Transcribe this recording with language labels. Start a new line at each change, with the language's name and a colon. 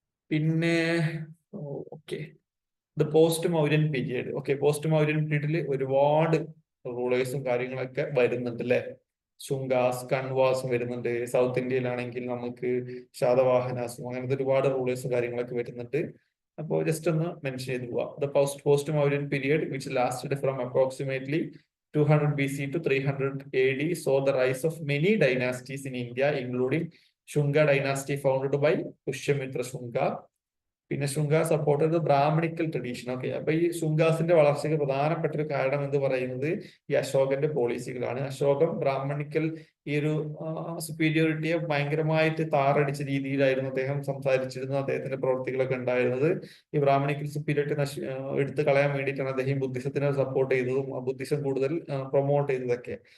Malayalam: പിന്നെ
English: Okay, the post Mauryan period.
Malayalam: Okay, post Mauryan പീരീഡിൽ ഒരുപാട് റൂളേഴ്സും കാര്യങ്ങളൊക്കെ വരുന്നുണ്ട് അല്ലെ. ശുങ്കാസ്, കൺവാസും വരുന്നുണ്ട്. സൗത്ത് ഇന്ത്യയിലാണെങ്കിൽ നമുക്ക് ശാതവാഹനാസും അങ്ങനത്തെ ഒരുപാട് റൂളേഴ്സും കാര്യങ്ങളൊക്കെ വരുന്നുണ്ട്. അപ്പോൾ ജസ്റ്റ് ഒന്ന് മെൻഷൻ ചെയ്ത് പോവാം.
English: The post Mauryan period which lasted from approximately 200 BC to 300 AD saw the rise of many dynasties in India, including Shunga dynasty founded by Pushyamitra Shunga.
Malayalam: പിന്നെ
English: Shunga supported brahmanical tradition.
Malayalam: Okay, അപ്പൊ ഈ ശുങ്കാസിന്റെ വളർച്ചയ്ക്ക് പ്രധാനപ്പെട്ട ഒരു കാരണം എന്ന് പറയുന്നത് ഈ അശോകന്റെ പോളിസികളാണ്. അശോകം ബ്രാഹ്മണിക്കൽ ഈ ഒരു സുപ്പീരിയോറിറ്റിയെ ഭയങ്കരമായിട്ട് താറടിച്ച രീതിയിലായിരുന്നു അദ്ദേഹം സംസാരിച്ചിരുന്നത്. അദ്ദേഹത്തിന്റെ പ്രവൃത്തികളൊക്കെ ഉണ്ടായിരുന്നത് ഈ ബ്രാഹ്മണിക്കൽ സുപ്പീരിയോറിറ്റി എടുത്തു കളയാൻ വേണ്ടിയിട്ടാണ് അദ്ദേഹം ബുദ്ധിസത്തിനെ സപ്പോർട്ട് ചെയ്തതും ബുദ്ധിസം കൂടുതൽ പ്രൊമോട്ട് ചെയ്തതൊക്കെ.